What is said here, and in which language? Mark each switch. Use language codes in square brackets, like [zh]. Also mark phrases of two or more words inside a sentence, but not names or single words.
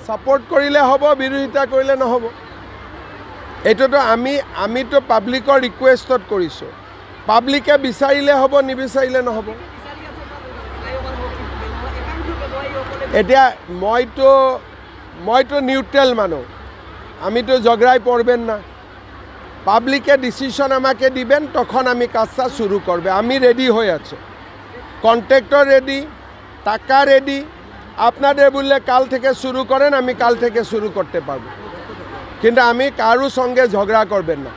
[as] সাপোর্ট কৰিলে হ'ব, বিৰোধিতা কৰিলে নহ'ব। এইটোতো আমিতো পাব্লিকৰ ৰিকুৱেষ্টত কৰিছোঁ। পাব্লিকে বিচাৰিলে হ'ব, নিবিচাৰিলে নহ'ব। এতিয়া মইতো নিউট্ৰেল মানুষ, [bn] আমিতো ঝগড়ায় পড়বেন না। পাবলিকে ডিসিশন আমাকে দিবেন, তখন আমি কাজটা শুরু করবে। আমি রেডি হয়ে আছে, কন্ট্রাক্টর রেডি, টাকা রেডি। আপনাদের বললে কাল থেকে শুরু করেন, আমি কাল থেকে শুরু করতে পারবো, কিন্তু আমি কারো সঙ্গে ঝগড়া করবেন না।